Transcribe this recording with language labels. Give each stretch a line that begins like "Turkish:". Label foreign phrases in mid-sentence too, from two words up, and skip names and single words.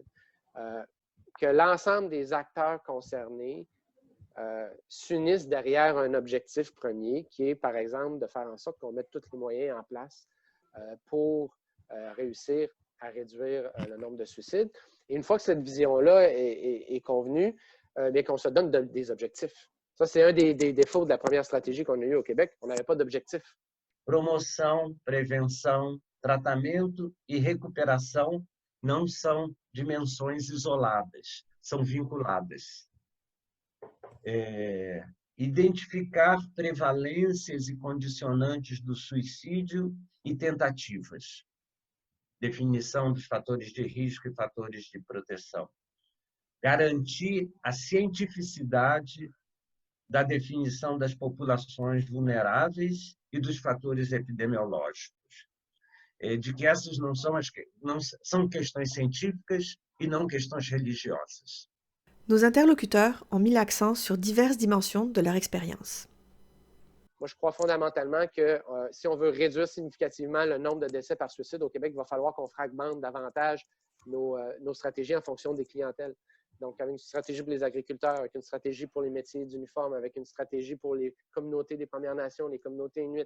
French: Que l'ensemble des acteurs concernés s'unissent derrière un objectif premier qui est, par exemple, de faire en sorte qu'on mette tous les moyens en place pour réussir à réduire le nombre de suicides. Et une fois que cette vision-là est convenue, bien qu'on se donne des objectifs. Ça, c'est un des défauts de la première stratégie qu'on a eue au Québec. On n'avait pas d'objectif.
Portuguese: Promoção, prevenção, tratamento e recuperação não são dimensões isoladas, são vinculadas. Identificar prevalências e condicionantes do suicídio e tentativas. Definição dos fatores de risco e fatores de proteção. Garantir a cientificidade da definição das populações vulneráveis e dos fatores epidemiológicos. De que essas não são questões científicas e não questões religiosas.
French: Nos interlocuteurs ont mis l'accent sur diverses dimensions de leur expérience. Moi, je crois fondamentalement que si on veut réduire significativement le nombre de décès par suicide au Québec, il va falloir qu'on fragmente davantage nos stratégies en fonction des clientèles. Donc, avec une stratégie pour les agriculteurs, avec une stratégie pour les métiers d'uniforme, avec une stratégie pour les communautés des Premières Nations, les communautés inuites.